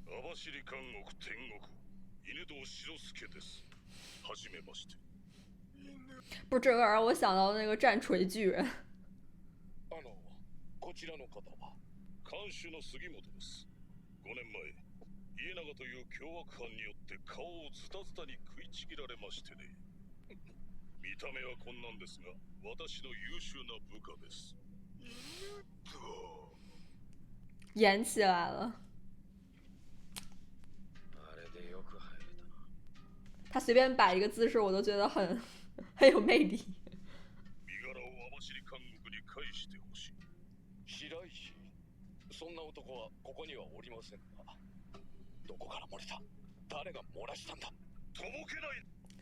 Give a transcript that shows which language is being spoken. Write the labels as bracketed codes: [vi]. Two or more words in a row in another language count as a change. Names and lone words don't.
[ja] 走り監獄天国犬堂白助です。はじめまして。 [zh] 不，这个让我想到那个战锤巨人。 [ja] こちらの方は看守の杉本です。5年前、家長という凶悪犯によって顔をズタズタに食いちぎられましてね。見た目はこんなんですが、私の優秀な部下です。 [zh] 演起来了。他随便摆一个姿势，我都觉得很有魅力。 [ja] 身柄を網走監獄に返してほしい。白石、そんな男はここにはおりませんが。どこから漏れた？誰が漏らしたんだ？とぼけない。